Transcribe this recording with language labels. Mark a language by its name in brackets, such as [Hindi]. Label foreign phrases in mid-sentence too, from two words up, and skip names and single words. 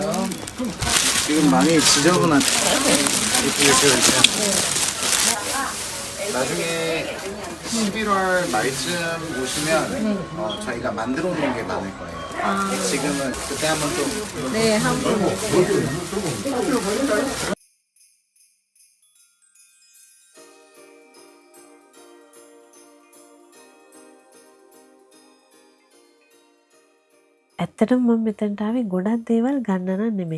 [Korean] 지금 많이 지저분한 이렇게 있어요. 나중에 11월 말쯤 오시면 저희가 만들어 놓은 게 많을 거예요. 지금은 그때 한번 또 네, 한번. [Sinhala] ඇත්තටම මම මෙතනට ආවේ ගොඩක් දේවල් ගන්න නෙමෙයි.